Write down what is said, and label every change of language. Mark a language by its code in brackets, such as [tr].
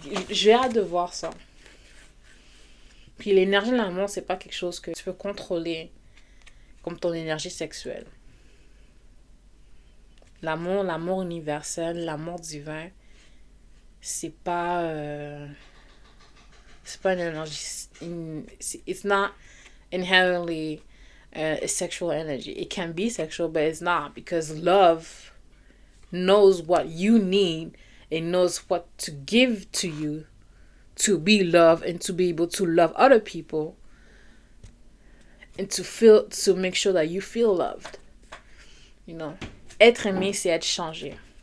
[fr] J'ai hâte de voir ça. Puis l'énergie de l'amour, c'est pas quelque chose que tu peux contrôler comme ton énergie sexuelle. L'amour universel, l'amour divin, c'est pas une énergie. [en] It's not inherently a sexual energy. It can be sexual, but it's not, because love knows what you need and knows what to give to you to be loved and to be able to love other people and to make sure that you feel loved. You know, [fr] être aimé, c'est être changé.